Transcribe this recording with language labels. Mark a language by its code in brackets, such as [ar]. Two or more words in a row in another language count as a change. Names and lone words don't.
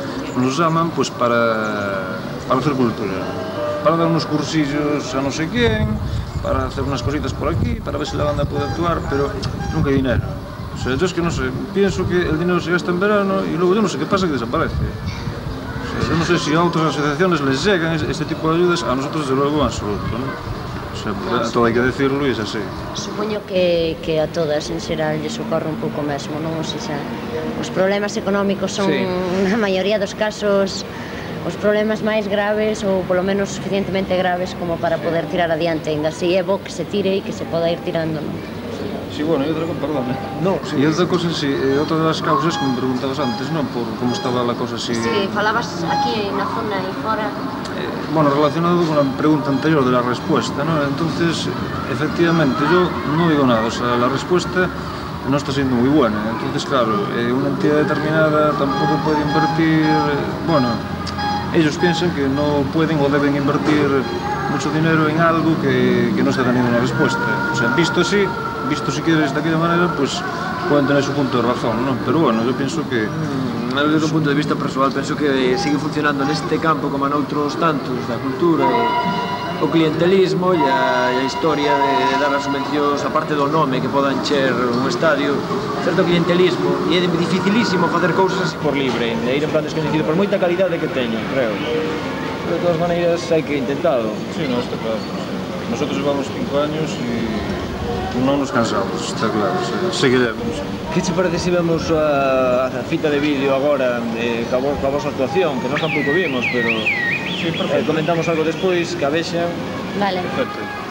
[es] Nos llaman pues para hacer cultura, para dar unos cursillos a no sé quién, para hacer unas cositas por aquí, para ver si la banda puede actuar, pero nunca hay dinero. O sea, yo es que no sé, pienso que el dinero se gasta en verano y luego yo no sé qué pasa, que desaparece. O sea, yo no sé si a otras asociaciones les llegan este tipo de ayudas, a nosotros desde luego en absoluto, ¿no? O sea, a todo hay que decirlo y es así. [gl] Supoño que a todas en xeral lles ocorre un pouco mesmo, non? [es] O sea, [gl] os problemas económicos son, na maioría dos casos, os problemas máis graves ou polo menos suficientemente graves como para poder tirar adiante, ainda así é bo que se tire e que se poda ir tirando, non? Sí, bueno, e outra cosa, perdón, [es] No, sí. [gl] E outra cosa, sí, outra das causas que me preguntabas antes, non? Por como estaba a cosa así... Sí, falabas aquí na zona e fora... [es] Bueno, relacionado con la pregunta anterior de la respuesta, ¿no? Entonces, efectivamente, yo no digo nada, o sea, la respuesta no está siendo muy buena. Entonces, claro, una entidad determinada tampoco puede invertir, bueno, ellos piensan que no pueden o deben invertir mucho dinero en algo que no está teniendo una respuesta. O sea, visto si quieres de aquella manera, pues pueden tener su punto de razón, ¿no? Pero bueno, yo pienso que... [gl] Desde un punto de vista persoal, penso que sigue funcionando neste campo como noutros tantos da cultura, o clientelismo e a historia de dar as subvencións, a parte do nome que poda encher un estadio, certo clientelismo, e é dificilísimo facer cousas por libre, de ir en plan desconhecido, por moita calidade que teñen, creo. Pero de todas maneiras hai que intentarlo. [es] Sí, no, está claro. Nosotros llevamos 5 años y no nos cansamos, está claro, seguiremos. [gl] Que che parece se vemos a fita de vídeo agora ca vosa actuación, que nós tampouco vimos, pero [es] Sí, perfecto. [gl] comentamos algo despois, que a vexan. [es] Vale. Perfecto.